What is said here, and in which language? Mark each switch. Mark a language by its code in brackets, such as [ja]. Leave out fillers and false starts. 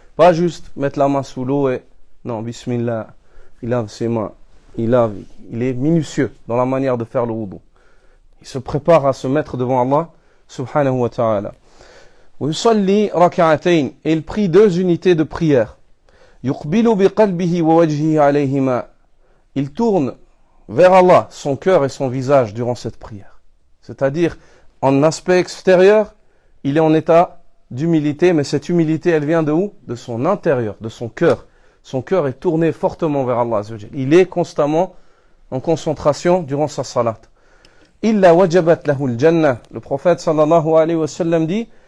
[fr] Pas juste mettre la main sous l'eau et non, bismillah, il lave ses mains. Il est minutieux dans la manière de faire le wudu. Il se prépare à se mettre devant Allah subhanahu wa ta'ala. [ar] ويصلي ركعتين [fr] et il prie 2 unités de prière. [ar] يقبل بقلبه ووجهه عليهما. [fr] Il tourne vers Allah son cœur et son visage durant cette prière. C'est-à-dire, en aspect extérieur, il est en état d'humilité, mais cette humilité, elle vient de où? De son intérieur, de son cœur. Son cœur est tourné fortement vers Allah Azza wa Jalla. Il est constamment en concentration durant sa salat. [ar] Illa wajabat lahu al-jannah. [fr] Le prophète sallallahu alayhi wa sallam dit